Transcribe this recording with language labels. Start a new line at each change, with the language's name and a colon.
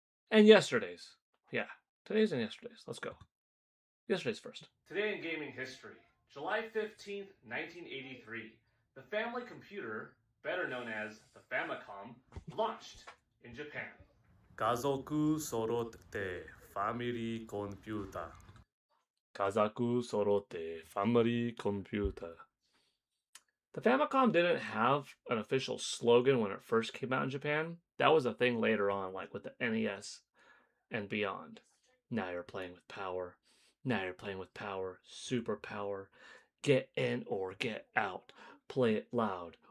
English: And yesterday's. Yeah, today's and yesterday's. Let's go. Yesterday's first. Today in gaming history, July 15th, 1983. The family computer, better known as the Famicom, launched in Japan.
Japanese: 家族揃ってファミリーコンピューター。家族揃ってファミリーコンピューター。
English: The Famicom didn't have an official slogan when it first came out in Japan. That was a thing later on, like with the NES and beyond. Now you're playing with power. Now you're playing with power. Super power. Get in or get out. Play it loud.